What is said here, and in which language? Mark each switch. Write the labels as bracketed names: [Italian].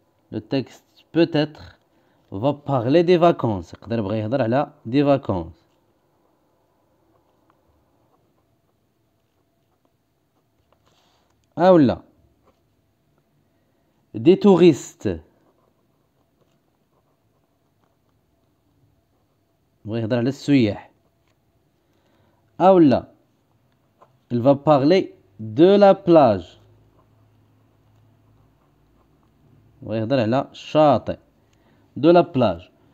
[French] le texte peut-être va parler des vacances. [Arabic] يقدر بغى يهضر على [French] des vacances. [Arabic] أو لا [French] des touristes. [Arabic] بغى يهضر على السياح. أو لا [French] il va parler de la plage. [Arabic] بغى يهضر على الشاطئ [French] de la plage.